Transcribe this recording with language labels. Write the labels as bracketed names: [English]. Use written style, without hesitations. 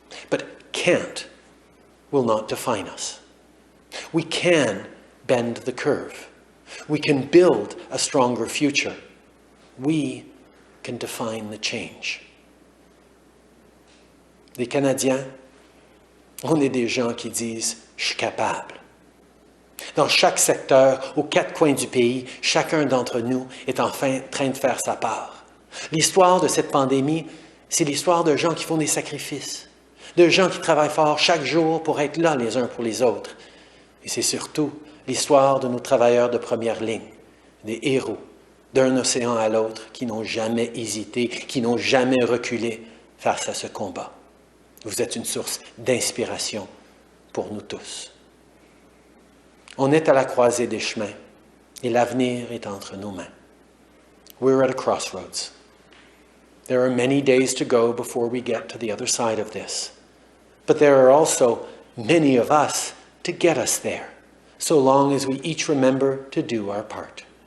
[English] But can't will not define us. We can bend the curve. We can build a stronger future. We can define the change. [French] Les Canadiens, on est des gens qui disent « je suis capable ». Dans chaque secteur, aux 4 coins du pays, chacun d'entre nous est en train de faire sa part. L'histoire de cette pandémie, c'est l'histoire de gens qui font des sacrifices, de gens qui travaillent fort chaque jour pour être là les uns pour les autres. Et c'est surtout l'histoire de nos travailleurs de première ligne, des héros, d'un océan à l'autre, qui n'ont jamais hésité, qui n'ont jamais reculé face à ce combat. Vous êtes une source d'inspiration pour nous tous. On est à la croisée des chemins et l'avenir est entre nos mains. [English] We're at a crossroads. There are many days to go before we get to the other side of this. But there are also many of us to get us there, so long as we each remember to do our part.